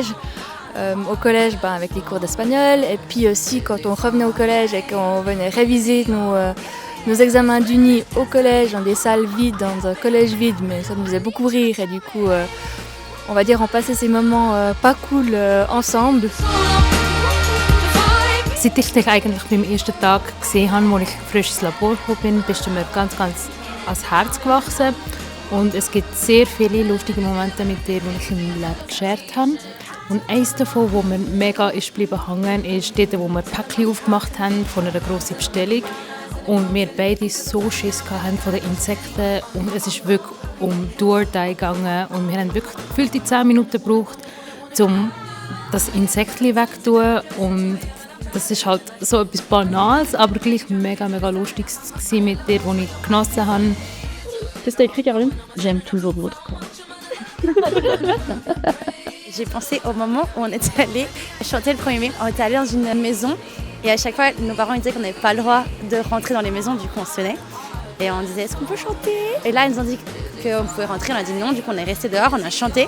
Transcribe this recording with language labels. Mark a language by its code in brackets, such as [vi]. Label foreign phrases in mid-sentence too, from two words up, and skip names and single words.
[fr] Avec les cours d'espagnol, et puis aussi quand on revenait au collège et qu'on venait réviser nos examens d'Uni au collège, dans des salles vides, dans un collège vide, mais ça nous faisait beaucoup rire et du coup, on va dire, on passait ces moments pas cool ensemble. [de] Seit ich dich eigentlich beim ersten Tag gesehen habe, als ich frisch ins Labor gekommen bin, bist du mir ganz ans Herz gewachsen. Und es gibt sehr viele lustige Momente mit dir, die ich in meinem Leben geshared habe. Und eines davon, das mir mega ist geblieben hängen, ist dort, wo wir Päckchen aufgemacht haben von einer grossen Bestellung. Und wir beide so Schiss hatten von den Insekten. Und es ist wirklich um [en] Do-or-Die [de] gegangen. Und wir haben wirklich gefühlte 10 Minuten gebraucht, um das Insektchen wegzutun. Und das ist halt so etwas Banales, aber gleich mega lustig mit dir, das ich genossen habe. [fr] Qu'est-ce que t'as écrit, Caroline? J'aime toujours votre corps. J'ai pensé au moment où on était allé chanter le 1er mai. On était allé dans une maison et à chaque fois, nos parents disaient qu'on n'avait pas le droit de rentrer dans les maisons, du coup on sonnait. Et on disait, est-ce qu'on peut chanter? Et là, ils nous ont dit qu'on pouvait rentrer, on a dit non, du coup on est resté dehors, on a chanté.